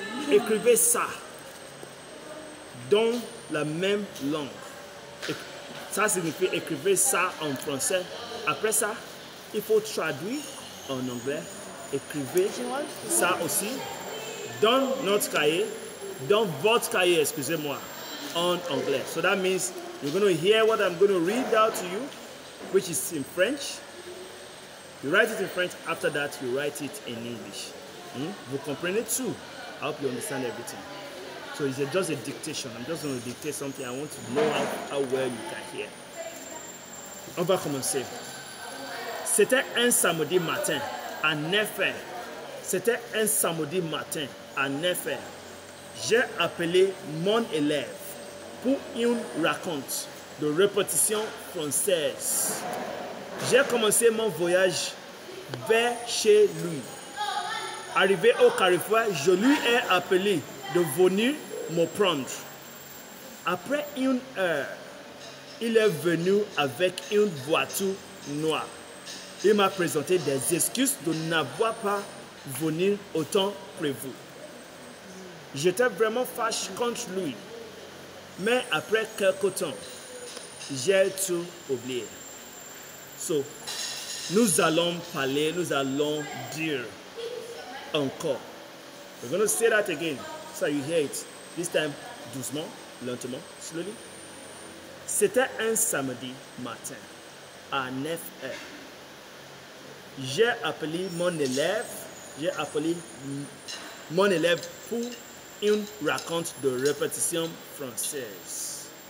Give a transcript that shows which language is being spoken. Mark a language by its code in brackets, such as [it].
[fr] Écrivez ça dans la même langue. Ça signifie écrivez ça en français. Après ça, il faut traduire en anglais. Écrivez ça aussi dans notre cahier, dans votre cahier, excusez-moi, en anglais. [en] So that means you're going to hear what I'm going to read out to you, which is in French. You write it in French. After that, you write it in English. [fr] Vous comprenez tout. [en] I hope you understand everything. So it's just a dictation. I'm just going to dictate something. I want to know how well you can hear. [fr] On va commencer. C'était un samedi matin à 9h. C'était un samedi matin à 9h. J'ai appelé mon élève pour une raconte de répétition française. J'ai commencé mon voyage vers chez lui. Arrivé au carrefour, je lui ai appelé de venir me prendre. Après une heure, il est venu avec une voiture noire. Il m'a présenté des excuses de n'avoir pas venu au temps prévu. J'étais vraiment fâché contre lui. Mais après quelque temps, j'ai tout oublié. So, nous allons parler, nous allons dire encore. [en] We're going to say that again, so you hear it. This time, [fr] doucement, lentement, [en] slowly. [fr] C'était un samedi matin, à 9h. J'ai appelé mon élève pour une raconte de répétition française.